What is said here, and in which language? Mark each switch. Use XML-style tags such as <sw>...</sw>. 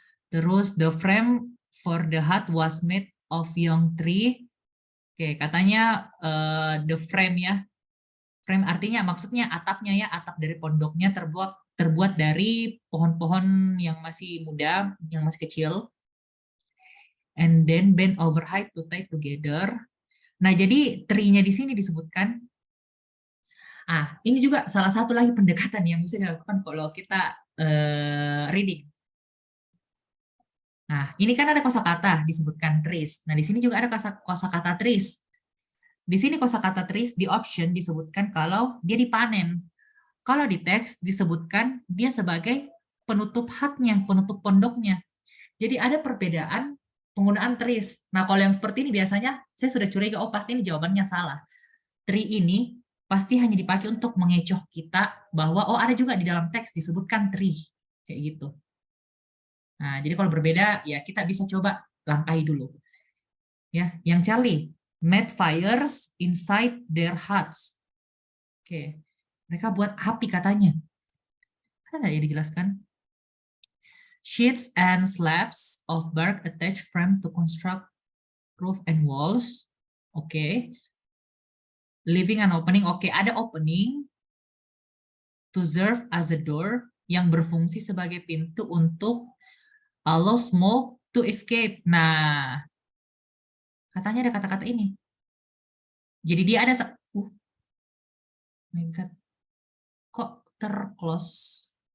<id>Terus</id> <en>the frame for the hut was made of young tree.</en> <id>Oke, katanya the frame ya. Frame artinya maksudnya atapnya ya, atap dari pondoknya terbuat dari pohon-pohon yang masih muda, yang masih kecil.</id> <en>And then bend over high to tie together.</en> <id>Nah, jadi tree-nya di sini disebutkan. Ini juga salah satu lagi pendekatan yang bisa dilakukan kalau kita reading. Nah, ini kan ada kosakata disebutkan trees. Nah, di sini juga ada kosakata trees. Di sini kosakata trees di option disebutkan kalau dia dipanen. Kalau di teks disebutkan dia sebagai penutup hatnya, penutup pondoknya. Jadi ada perbedaan penggunaan trees. Nah, kalau yang seperti ini biasanya saya sudah curiga, oh pasti ini jawabannya salah. Tree ini pasti hanya dipakai untuk mengecoh kita bahwa oh ada juga di dalam teks disebutkan tree. Kayak gitu. Nah, jadi kalau berbeda ya kita bisa coba langkahi dulu. Ya, yang</id> <en>Charlie, made fires inside their huts. Oke.</en> <id>Mereka buat api katanya. Ada nggak ya dijelaskan?</id> <en>Sheets and slabs of bark attached frame to construct roof and walls. Oke. Leaving an opening. Oke, ada opening to serve as a door</en> <id>yang berfungsi sebagai pintu untuk</id> <en>allow smoke to escape.</en> <id>Nah, katanya ada kata-kata ini. Jadi dia ada</id> <en>my God.</en> <id>Kok terclose?</id>